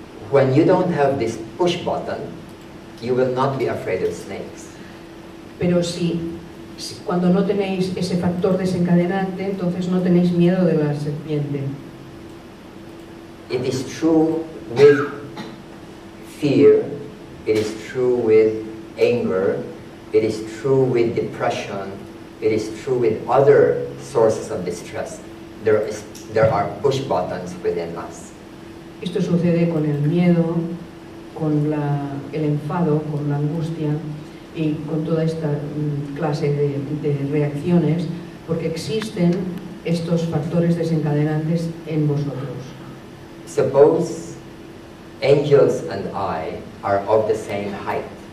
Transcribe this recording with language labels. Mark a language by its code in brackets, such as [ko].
[en] When you don't have this push button, you will not be afraid of snakes. [es] Pero cuando no tenéis ese factor desencadenante, entonces no tenéis miedo de la serpiente. [en] It is true with fear, it is true with anger, it is true with depression, it is true with other sources of distress. There are push buttons within us. [es] Esto sucede con el miedo, con el enfado, con la angustia y con toda esta clase de reacciones, porque existen estos factores desencadenantes en vosotros. [en] Suppose angels and I are of the same height.